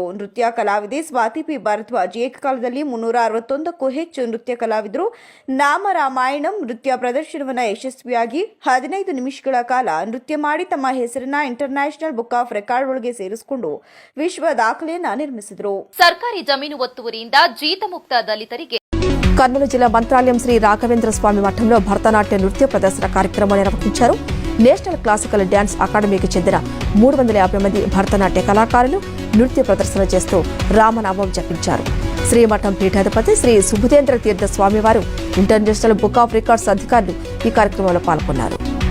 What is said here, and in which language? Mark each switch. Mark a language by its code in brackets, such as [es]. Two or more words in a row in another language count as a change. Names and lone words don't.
[kn] ನೃತ್ಯ ಕಲಾವಿದೆ ಸ್ವಾತಿ ಪಿ ಭಾರದ್ವಾಜ್ ಏಕಕಾಲದಲ್ಲಿ 361ಕ್ಕೂ ಹೆಚ್ಚು ನೃತ್ಯ ಕಲಾವಿದರು ನಾಮ ರಾಮಾಯಣಂ ನೃತ್ಯ ಪ್ರದರ್ಶನವನ್ನು ಯಶಸ್ವಿಯಾಗಿ 15 ನಿಮಿಷಗಳ ಕಾಲ ನೃತ್ಯ ಮಾಡಿ ತಮ್ಮ ಹೆಸರನ್ನ ಇಂಟರ್ನ್ಯಾಷನಲ್ ಬುಕ್ ಆಫ್ ರೆಕಾರ್ಡ್ ಒಳಗೆ ಸೇರಿಸಿಕೊಂಡು ವಿಶ್ವ ದಾಖಲೆಯನ್ನ ನಿರ್ಮಿಸಿದರು. ಸರ್ಕಾರಿ ಜಮೀನು ಒತ್ತುವರಿಯಿಂದ ಜೀತಮುಕ್ತ ದಲಿತರಿಗೆ [te] కర్నూలు జిల్లా మంత్రాలయం శ్రీ రాఘవేంద్ర స్వామి మఠంలో భరతనాట్య నృత్య ప్రదర్శన కార్యక్రమం నిర్వహించారు. నేషనల్ క్లాసికల్ డ్యాన్స్ అకాడమీకి చెందిన 350 మంది భరతనాట్య కళాకారులు నృత్య ప్రదర్శన చేస్తూ రామనామం జపించారు. శ్రీమఠం పీఠాధిపతి శ్రీ సుబుధేంద్ర తీర్థ స్వామివారు ఇంటర్నేషనల్ బుక్ ఆఫ్ రికార్డ్స్ అధికారులు ఈ కార్యక్రమంలో పాల్గొన్నారు.